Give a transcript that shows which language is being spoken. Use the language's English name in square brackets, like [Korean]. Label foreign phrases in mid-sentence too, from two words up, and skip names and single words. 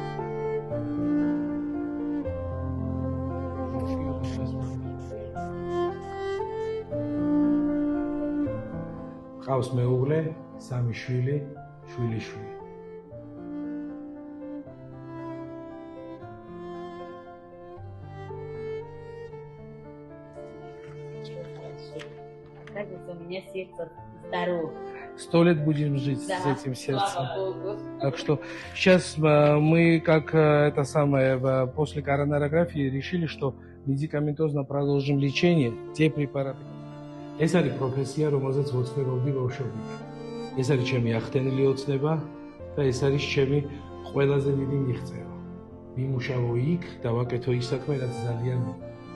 [Georgian] მყავს მეუღლე, 3 შვილი, შვილიშვილი. [Russian] У меня сердце здорово. 100 лет будем жить с этим сердцем. Так что сейчас мы, как это самое, после коронарографии решили, что медикаментозно продолжим лечение, те препараты. [Georgian] ეს არის პროფესია, რომელზეც ვოცნებობდი ბავშვობიდან. ეს არის ჩემი ახდენილი ოცნება და ეს არის ჩემი ყველაზე დიდი მიღწევა. მიმუშავო იქ და ვაკეთო ის საქმე, რაც ძალიან მინდა.